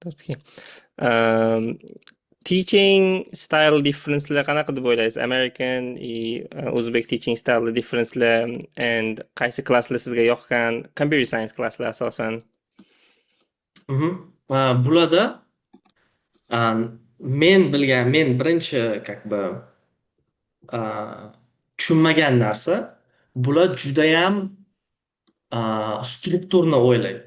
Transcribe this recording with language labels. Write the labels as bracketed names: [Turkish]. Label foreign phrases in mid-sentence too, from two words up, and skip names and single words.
[Uzbek] To'g'ri. Um, [English] teaching style difference'lar [Uzbek] qanaqa deb o'ylaysiz? [English] American Uzbek teaching style difference'lar and [Uzbek] qaysi klasslar sizga yoqqan? [English] Computer science [Uzbek] klasslar asosan. Bularda men birinchi [Russian] как бы [Uzbek] tushunmagan narsa, bular judayam strukturni o'ylaydi